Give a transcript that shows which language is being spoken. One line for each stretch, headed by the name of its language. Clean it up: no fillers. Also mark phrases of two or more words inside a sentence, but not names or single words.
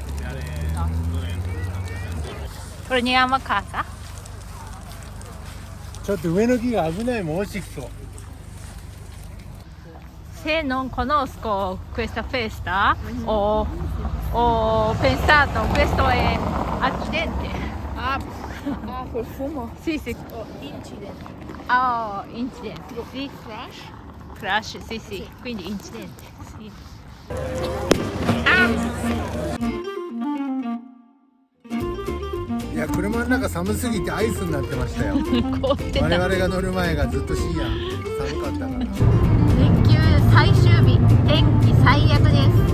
Italian: Prendiamo a casa.
Japanese: ちょっと上の木が危ない、もう落ちてきそう。
Italian: Se non conosco questa festa, ho pensato questo è accidente. Ah, col fumo. Sì, sì. Oh, incident. Ah, incidente. Sì. Crash? Crash, sì, sì. Quindi incidente. Sì.
Japanese: いや、車の中寒すぎてアイスになってましたよ。凍ってた。我々が乗る前がずっと深夜寒かったから。連休最終日、天気最悪です。